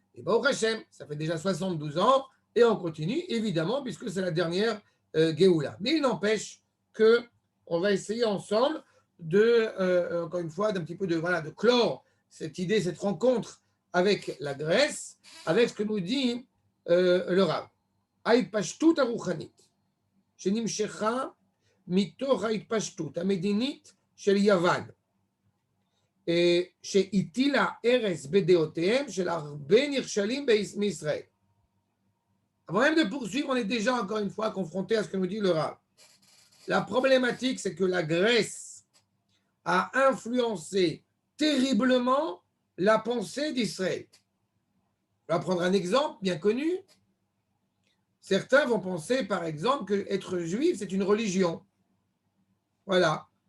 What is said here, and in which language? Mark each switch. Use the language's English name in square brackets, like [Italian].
[French] Et Baruch Hashem, ça fait déjà 72 ans, et on continue, évidemment, puisque c'est la dernière Géoula. Mais il n'empêche qu'on va essayer ensemble encore une fois, d'un petit peu de clore cette idée, cette rencontre avec la Grèce, avec ce que nous dit le Rav. [Hebrew] Haïtpashtut aruchanit, shenimshecha mitoch haïtpashtut המדינית של יוון, שהטילה הרס בדעותיהם של הרבה נכשלים מישראל. [French] Avant même de poursuivre, on est déjà encore une fois confronté à ce que nous dit le Rav. La problématique, c'est que la Grèce a influencé terriblement la pensée d'Israël. On va prendre un exemple bien connu. Certains vont penser, par exemple, qu'être juif, c'est une religion. Voilà.